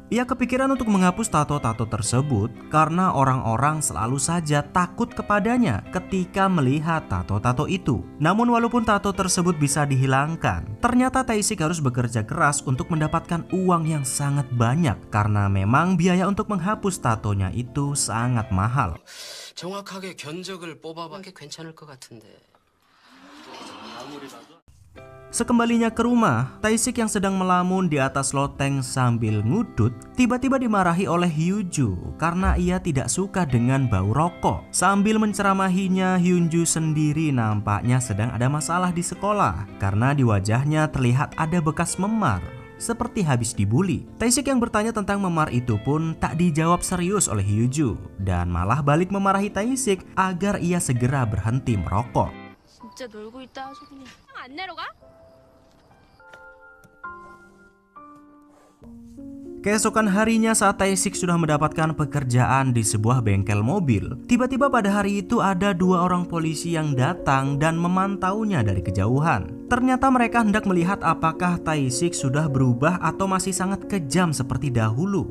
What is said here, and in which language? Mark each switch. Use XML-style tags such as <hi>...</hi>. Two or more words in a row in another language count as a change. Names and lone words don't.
<id>Ia kepikiran untuk menghapus tato-tato tersebut karena orang-orang selalu saja takut kepadanya ketika melihat tato-tato itu. Namun walaupun tato tersebut bisa dihilangkan, ternyata Tae-sik harus bekerja keras untuk mendapatkan uang yang sangat banyak karena memang biaya untuk menghapus tatonya itu sangat mahal.</id> <ko>정확하게 견적을 뽑아봐. 게 괜찮을 것 같은데.</ko> <id>Sekembalinya ke rumah, Tae-sik yang sedang melamun di atas loteng sambil ngudut tiba-tiba dimarahi oleh Hyunju karena ia tidak suka dengan bau rokok. Sambil menceramahinya, Hyunju sendiri nampaknya sedang ada masalah di sekolah karena di wajahnya terlihat ada bekas memar, seperti habis dibully. Tae-sik yang bertanya tentang memar itu pun tak dijawab serius oleh Hyunju dan malah balik memarahi Tae-sik agar ia segera berhenti merokok.</id> <ko>진짜 놀고 있다 소리냐. 안 내려가?</ko> <id>Keesokan harinya saat Tae-sik sudah mendapatkan pekerjaan di sebuah bengkel mobil, tiba-tiba pada hari itu ada dua orang polisi yang datang dan memantaunya dari kejauhan. Ternyata mereka hendak melihat apakah Tae-sik sudah berubah atau masih sangat kejam seperti dahulu.</id>